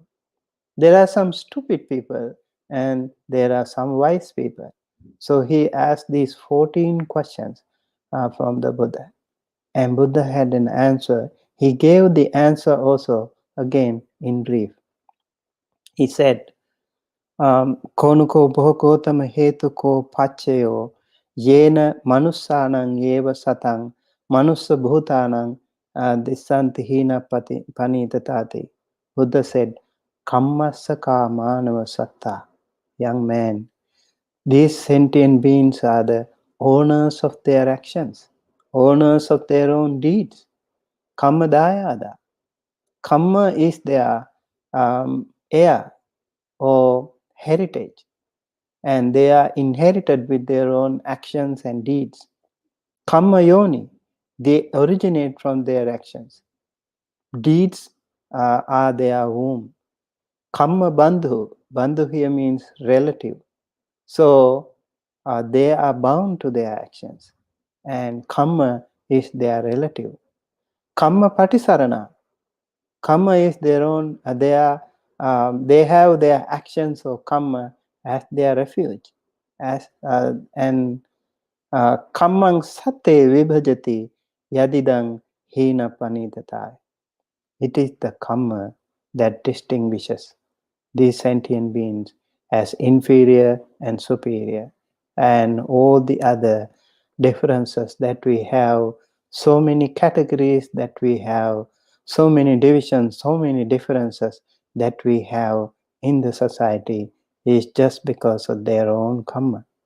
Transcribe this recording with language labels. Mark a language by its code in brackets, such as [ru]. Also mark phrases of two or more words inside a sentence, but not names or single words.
[en] There are some stupid people and there are some wise people. So, he asked these 14 questions from the Buddha. And Buddha had an answer. He gave the answer also again in brief. He said, [pi] Konuko bhogotama hetuko pachayo yena manussanang eva satang manussa bhutanang dissanti hina panitatati. [en] Buddha said, [pi] Kammasaka manava satta. [en] Young man, these sentient beings are the owners of their actions, owners of their own deeds. [pi] Kamma dayada. [en] Kamma is their heir or heritage, and they are inherited with their own actions and deeds. [pi] Kamma yoni, [en] they originate from their actions. Deeds are their womb. [pi] Kamma bandhu, bandhu [en] here means relative. So they are bound to their actions, and kamma is their relative. [pi] Kamma patisarana, [en] Kamma is their own, they have their actions of Kamma as their refuge. [pi] And Kammang Sate Vibhajati Yadidang Hina Panitatai. [en] It is the Kamma that distinguishes these sentient beings as inferior and superior, and all the other differences that we have, so many categories that we have, so many divisions, so many differences that we have in the society is just because of their own karma.